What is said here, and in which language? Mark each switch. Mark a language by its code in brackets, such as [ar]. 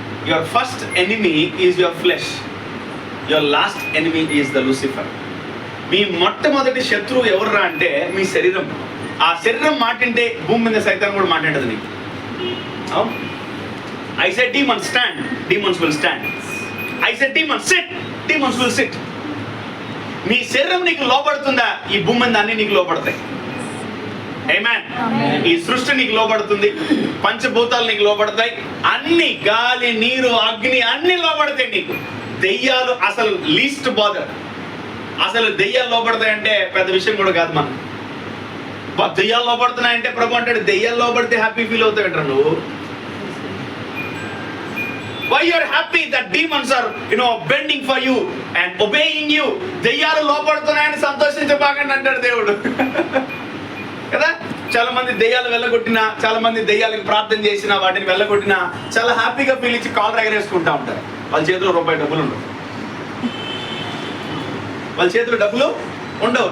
[en] Your first enemy is your flesh, your last enemy is the Lucifer. [te] మీ మొట్టమొదటి శత్రువు ఎవర్రా అంటే మీ శరీరం. ఆ శరీరం మాటింటే భూమి మీద సైతం కూడా మాట్లాడదు నీకు. [en] I said demons stand, demons will stand. I said demons sit, demons will sit. [te] నీ శరీరం నీకు లోపడుతుందా, ఈ భూమి మీద అన్ని నీకు లోపడతాయి. ఆమేన్. ఈ సృష్టి నీకు లోపడుతుంది, పంచభూతాలు నీకు లోపడతాయి, అన్ని గాలి, నీరు, అగ్ని అన్ని లోపడతాయి నీకు. దెయ్యాలు అసలు లీస్ట్ బాదర్. అసలు దెయ్యాలు లోపడతాయంటే పెద్ద విషయం కూడా కాదు. మనం దెయ్యాలు లోపడుతున్నాయంటే ప్రభు అంటాడు, దెయ్యాలు లోపడితే హ్యాపీ ఫీల్ అవుతాయంట నువ్వు. [en] Why you are happy that demons are bending for you and obeying you? [te] దెయ్యాలు లోపడుతున్నాయని సంతోషించబాకండి అంటాడు దేవుడు కదా. చాలా మంది దెయ్యాలు వెళ్ళగొట్టినా, చాలా మంది దెయ్యాలకు ప్రార్థన చేసినా, వాటిని వెళ్ళగొట్టినా చాలా హ్యాపీగా ఫీల్ ఇచ్చి కాలర్ ఎగరేసుకుంటా ఉంటారు. వాళ్ళ చేతిలో రూపాయి డబ్బులు ఉండవు, వాళ్ళ చేతిలో డబ్బులు ఉండవు.